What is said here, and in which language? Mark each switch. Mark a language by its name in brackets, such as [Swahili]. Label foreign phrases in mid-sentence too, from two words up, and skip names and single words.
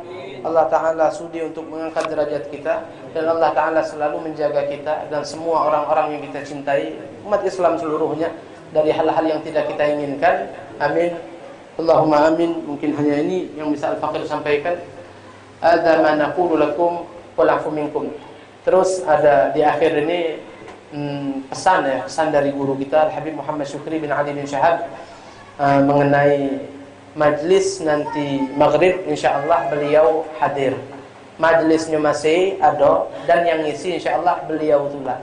[Indonesian] Allah Taala sudi untuk mengangkat derajat kita, dan Allah Taala selalu menjaga kita dan semua orang-orang yang kita cintai, umat Islam seluruhnya, dari hal-hal yang tidak kita inginkan. [Arabic] آمين. اللهم آمين. [Indonesian] Mungkin hanya ini yang bisa Al-Faqir sampaikan. [Arabic] هذا ما نقول لكم والعفو منكم. [Indonesian] Terus ada di akhir ini pesan dari guru kita Al-Habib Muhammad Syukri bin Ali bin Syahab mengenai majlis nanti maghrib, insyaallah beliau hadir. Majlisnya masih ada dan yang ngisi insyaallah beliau itulah.